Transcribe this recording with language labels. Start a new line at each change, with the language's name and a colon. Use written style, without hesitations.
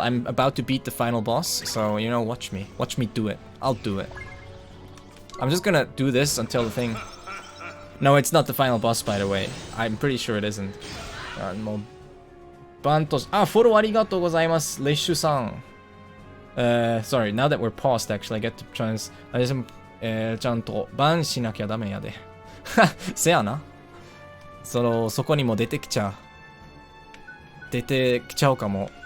English: I'm about to beat the final boss, so you know, watch me. Watch me do it. I'll do it. I'm just gonna do this until the thing... No, it's not the final boss, by the way. I'm pretty sure it isn't.
Japanese: バントシ、あ、フォローありがとうございます。レッシュさん。
English: sorry, now that we're paused, actually, I get to chance.
Japanese: あれでも、ちゃんとバンしなきゃダメやで。せやな。そこにも出てきちゃうかも。